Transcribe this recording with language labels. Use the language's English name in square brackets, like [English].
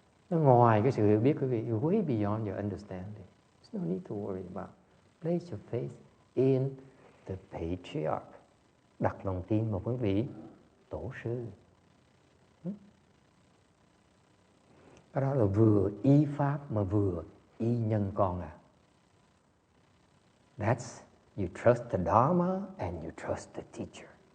[Vietnamese] Nó ngoài cái sự hiểu biết của quý vị, [English] way beyond your understanding. There's no need to worry about. Place your faith in the patriarch. [Vietnamese] Đặt lòng tin vào quý vị tổ sư. Cái đó là vừa y pháp mà vừa y nhân con à. [English] That's, you trust the Dharma and you trust the teacher.